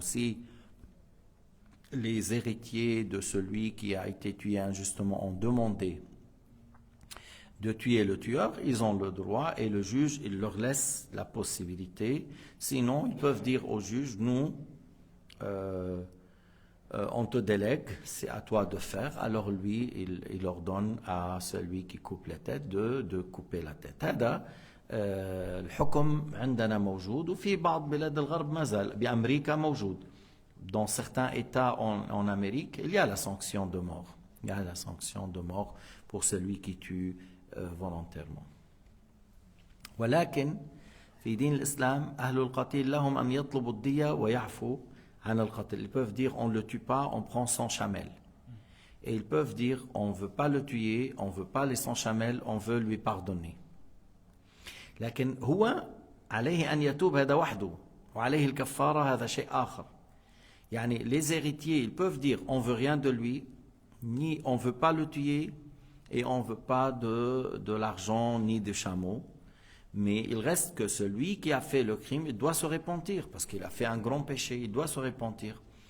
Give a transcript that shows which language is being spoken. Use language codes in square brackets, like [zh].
[fr] Si les héritiers de celui qui a été tué injustement ont demandé de tuer le tueur, ils ont le droit et le juge, il leur laisse la possibilité. Sinon, ils peuvent dire au juge, nous, on te délègue, c'est à toi de faire. Alors lui, il ordonne à celui qui coupe la tête de couper la tête. [ar] هذا الحكم عندنا موجود وفي بعض بلاد الغرب ما زال. بأمريكا موجود. [fr] Dans certains États en Amérique, il y a la sanction de mort. Il y a la sanction de mort pour celui qui tue volontairement. [ar] ولكن في دين الإسلام أهل القتيل لهم أن يطلبوا الدية ويعفوا عن القتل. [fr] Ils peuvent dire on ne le tue pas, on prend 100 chamelles. Et ils peuvent dire on ne veut pas le tuer, on ne veut pas les 100 chamelles, on veut lui pardonner. [ar] لكن هو عليه أن يتوب هذا وحده وعليه الكفارة هذا شيء آخر. [fr] يعني les héritiers ils peuvent dire on ne veut rien de lui, ni on ne veut pas le tuer et on ne veut pas de l'argent ni de chameaux. Mais il reste que celui qui a fait le crime, il doit se repentir parce qu'il a fait un grand péché, il doit se repentir.